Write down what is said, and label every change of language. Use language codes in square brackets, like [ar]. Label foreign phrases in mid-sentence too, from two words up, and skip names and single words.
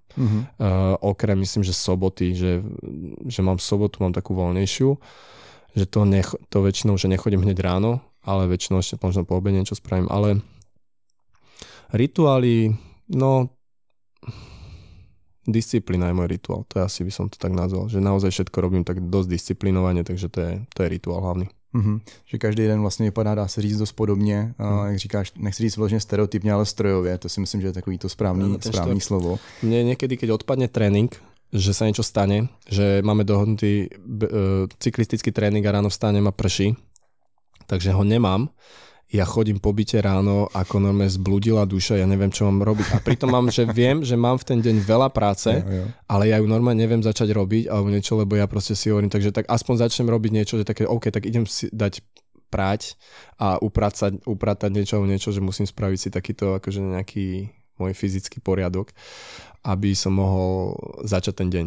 [sk] Okrem myslím, že soboty, že mám sobotu, mám takú voľnejšiu, že to väčšinou, že nechodím hneď ráno, ale väčšinou ešte možno po obede niečo spravím. Ale rituály, no disciplína je môj rituál. To asi by som to tak nazval, že naozaj všetko robím tak dosť disciplinovane, takže to je rituál hlavný. [cs] Že každý den vlastně vypadá, dá se říct dost podobně, jak říkáš, nechci říct vlastně stereotypně, ale strojově, to si myslím, že je takový to správný slovo. [sk] Mne niekedy, keď odpadne tréning, že sa niečo stane, že máme dohodnutý cyklistický tréning a ráno vstanem a prší, takže ho nemám. Ja chodím po byte ráno ako normálne zbludila duša, ja neviem, čo mám robiť. A pritom viem, že mám v ten deň veľa práce, ale ja ju normálne neviem začať robiť alebo niečo, lebo ja proste si hovorím, takže tak aspoň začnem robiť niečo, že také, OK, tak idem si dať prať a upratať niečo, že musím spraviť si takýto akože nejaký môj fyzický poriadok, aby som mohol začať ten deň.